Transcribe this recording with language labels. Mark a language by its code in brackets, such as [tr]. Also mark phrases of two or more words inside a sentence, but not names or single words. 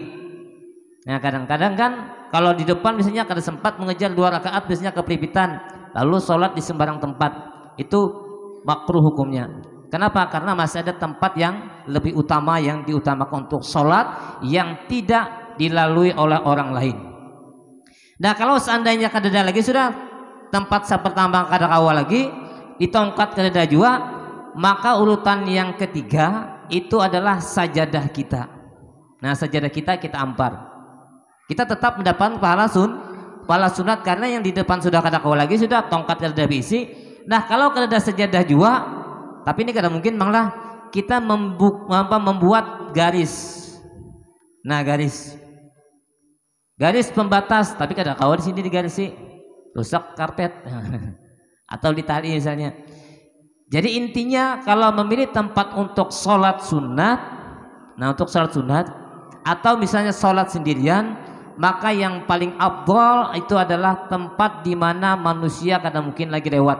[id] Nah, kadang-kadang kan kalau di depan misalnya [bjn] kada sempat [id] mengejar 2 rakaat biasanya kepripitan, lalu salat di sembarang tempat. Itu makruh hukumnya. Kenapa? Karena masih ada tempat yang lebih utama yang diutamakan untuk sholat yang tidak dilalui oleh orang lain. [bjn] Nah, kalau seandainya kadada lagi sudah tempat pertama kada kawa lagi, di tongkat kadada jua, maka urutan yang ketiga itu adalah sajadah kita. Nah, sajadah kita ampar. Kita tetap mendapat pahala sunat karena yang di depan sudah kada kawa lagi, sudah tongkat kadada bisi. Nah, kalau kadada sajadah jua, tapi ini kadang mungkin malah kita membuat garis. [id] Nah, garis pembatas, tapi kadang kawan di sini digarisi rusak karpet atau ditali misalnya. Jadi intinya kalau memilih tempat untuk sholat sunat, nah untuk sholat sunat atau misalnya sholat sendirian, maka yang paling afdal itu adalah tempat di mana manusia kadang mungkin lagi lewat.